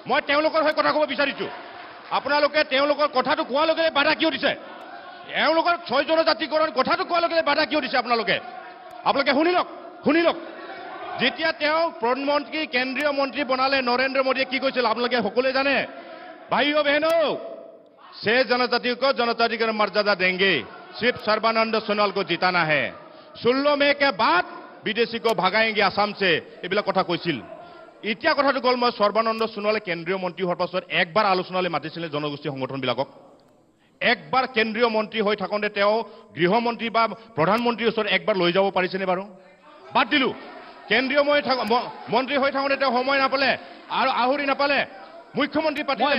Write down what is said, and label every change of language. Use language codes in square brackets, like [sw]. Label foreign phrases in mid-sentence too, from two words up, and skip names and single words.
[as] মই তেওঁলোকৰ হৈ কথা ক'ব বিচাৰিছোঁ আপোনালোকে তেওঁলোকৰ কথাটো কোৱাৰ লগে লগে বাধা কিয় দিছে এওঁলোকৰ 6 জনজাতিকৰণ কথাটো কোৱাৰ লগে লগে বাধা কিয় দিছে আপোনালোকে শুনি লওক যেতিয়া তেওঁ প্ৰধানমন্ত্ৰী কেন্দ্ৰীয় মন্ত্ৰী বনালে নৰেন্দ্ৰ মোদীয়ে কি কৈছিল আপোনালোকে সকলোৱে জানে [hi] भाइयो बहनो से जनजाति को जनजाति का मर्यादा देंगे सिर्फ सर्बानंद सोनोवाल को जिताना है 16 मई के बाद विदेशी को भगाएंगे आसाम से [as] এইবিলাক কথা কৈছিল এতিয়া কথাটো গল মই সৰ্বানন্দ সোণোৱালে কেন্দ্ৰীয় মন্ত্ৰী হোৱাৰ পাছত একবাৰ আলোচনালৈ মাতিছিলে জনগোষ্ঠী সংগঠনবিলাকক একবাৰ কেন্দ্ৰীয় মন্ত্ৰী হৈ থাকোঁতে তেওঁ গৃহমন্ত্ৰী বা প্ৰধানমন্ত্ৰীৰ ওচৰত একবাৰ লৈ যাব পাৰিছেনে বাৰু বাদ দিলো কেন্দ্ৰীয় মন্ত্ৰী হৈ থাকোঁতে তেওঁ সময় নাপালে আৰু আহুৰি নাপালে মুখ্যমন্ত্ৰী পাতিলে